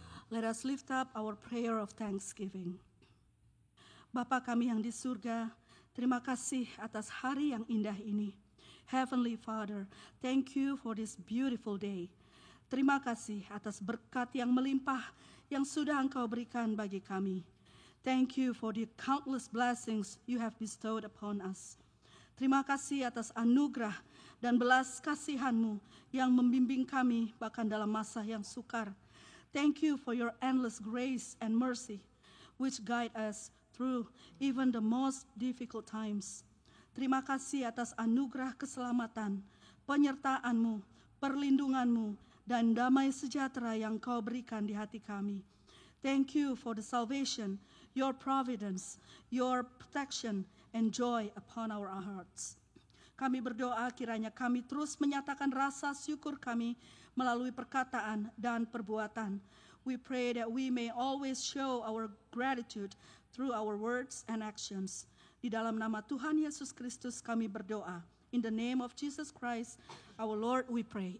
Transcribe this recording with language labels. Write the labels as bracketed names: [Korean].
[English] Let us lift up our prayer of thanksgiving. [Indonesian] Bapa kami yang di surga, terima kasih atas hari yang indah ini. [English] Heavenly Father, thank you for this beautiful day. [Indonesian] Terima kasih atas berkat yang melimpah yang sudah Engkau berikan bagi kami. [English] Thank you for the countless blessings you have bestowed upon us. [Indonesian] Terima kasih atas anugerah dan belas kasihan-Mu yang membimbing kami bahkan dalam masa yang sukar. [English] Thank you for your endless grace and mercy which guide us through even the most difficult times. [Indonesian] Terima kasih atas anugerah keselamatan, penyertaan-Mu, perlindungan-Mu, dan damai sejahtera yang Kau berikan di hati kami. [English] Thank you for the salvation, your providence, your protection, and joy upon our hearts. [Indonesian] Kami berdoa kiranya kami terus menyatakan rasa syukur kami melalui perkataan dan perbuatan. [English] We pray that we may always show our gratitude through our words and actions. [Indonesian] Di dalam nama Tuhan Yesus Kristus kami berdoa. [English] In the name of Jesus Christ, our Lord, we pray.